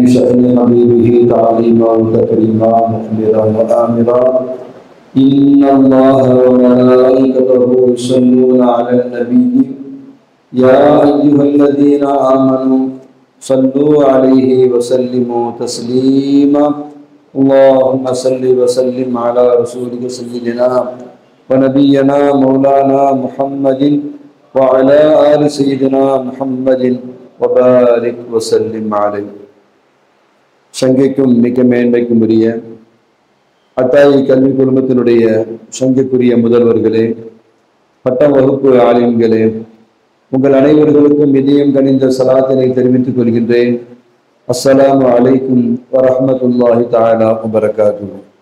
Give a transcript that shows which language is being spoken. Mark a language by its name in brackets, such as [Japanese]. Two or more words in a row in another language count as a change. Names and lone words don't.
[Arabic] شأن حبيبه تعظيما وتكريما مخبرا وآمرا إن الله وملائكته يصلون على النبي يا أيها الذين آمنوا صلوا عليه وسلموا تسليما اللهم صل وسلم على رسولك سيدنا ونبينا مولانا محمد وعلى آل سيدنا محمد وبارك وسلم عليه. [Tamil] சங்கைக்கும் மிக்க மேன்மைக்கும் உரிய அத்தாயி கல்வி குடும்பத்தினுடைய சங்கைக்குரிய முதல்வர்களே, பட்டம் வகுப்பு ஆலிம்களே, உங்கள் அனைவர்களுக்கும் இதயம் கனிந்த சலாத்தினை தெரிவித்துக் கொள்கின்றேன். [Arabic] السلام عليكم ورحمة الله تعالى وبركاته.